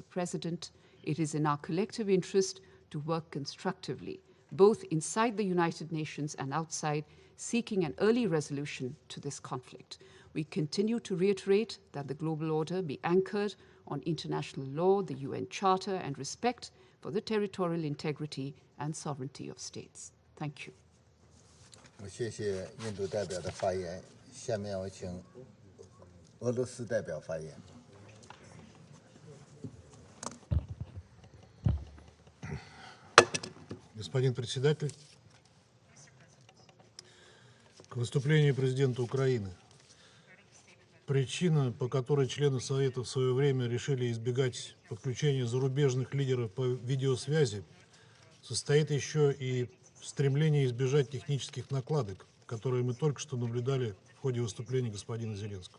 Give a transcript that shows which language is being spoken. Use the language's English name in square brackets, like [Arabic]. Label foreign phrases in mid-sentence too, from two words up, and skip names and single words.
[English] President, it is in our collective interest to work constructively, both inside the United Nations and outside, seeking an early resolution to this conflict. We continue to reiterate that the global order be anchored on international law, the UN Charter, and respect for the territorial integrity and sovereignty of states. Thank you. [Chinese] 谢谢印度代表的发言。下面我请俄罗斯代表发言。 [Russian] Господин председатель, к выступлению президента Украины. Причина, по которой члены Совета в свое время решили избегать подключения зарубежных лидеров по видеосвязи, состоит еще и в стремлении избежать технических накладок, которые мы только что наблюдали в ходе выступления господина Зеленского.